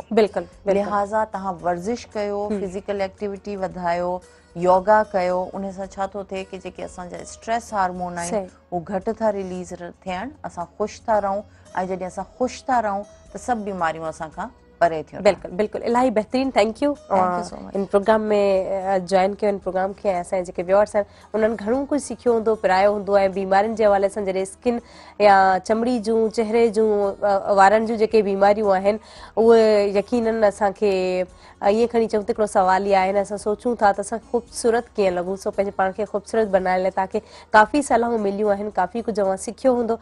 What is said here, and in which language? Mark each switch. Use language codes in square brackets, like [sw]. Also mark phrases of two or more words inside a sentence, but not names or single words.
[sd] लिहाज़ा तव्हां वर्ज़िश कयो, [en] physical activity [sd] वधायो, योगा कयो, उन सां छा थो थिए कि जेके असांजा [en] stress hormone [sd] आहिनि उहे घटि था रिलीज़ थियनि, असां ख़ुशि था रहूं, ऐं जॾहिं असां ख़ुशि था रहूं त सभु बीमारियूं असांखां परे थियूं। बिल्कुलु बिल्कुलु, इलाही बहितरीन, [en] thank you [sd] इन प्रोग्राम में जॉइन कयो, इन प्रोग्राम खे, ऐं असांजे जेके व्यूअर्स आहिनि उन्हनि घणो कुझु सिखियो हूंदो, पिरायो हूंदो, ऐं बीमारियुनि जे हवाले सां जॾहिं स्किन या चमड़ी जूं, चहिरे जूं, वारनि जूं जेके बीमारियूं आहिनि उहे यकीननि असांखे ईअं खणी चऊं त हिकिड़ो सवाल ई आहे, असां सोचूं था त असां ख़ूबसूरत कीअं लॻूं, सो पंहिंजे पाण खे ख़ूबसूरत बनाइण लाइ तव्हांखे काफ़ी सलाहूं मिलियूं आहिनि, काफ़ी कुझु अवां सिखियो हूंदो।